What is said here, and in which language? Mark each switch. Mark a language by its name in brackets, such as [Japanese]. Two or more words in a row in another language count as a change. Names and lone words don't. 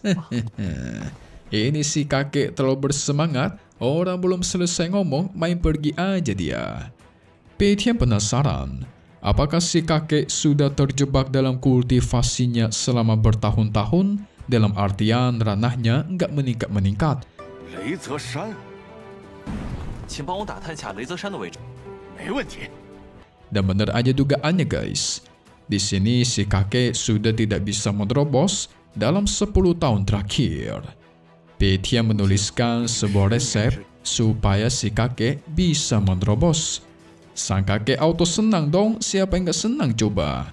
[Indonesian] Ini si kakek terlalu bersemangat. Orang belum selesai ngomong, main pergi aja dia. Pei Tian penasaran. Apakah si kakek sudah terjebak dalam kultivasinya selama bertahun-tahun? Dalam artian ranahnya nggak meningkat-meningkat. [Chinese] 雷泽山，请帮我打探下雷泽山的位置。没问题。 [Indonesian] Dan benar aja dugaannya guys. Di sini si kakek sudah tidak bisa menerobos dalam 10 tahun terakhir. Pei Tian menuliskan sebuah resep supaya si kakek bisa menerobos. Sang kakek auto senang dong, siapa yang gak senang coba?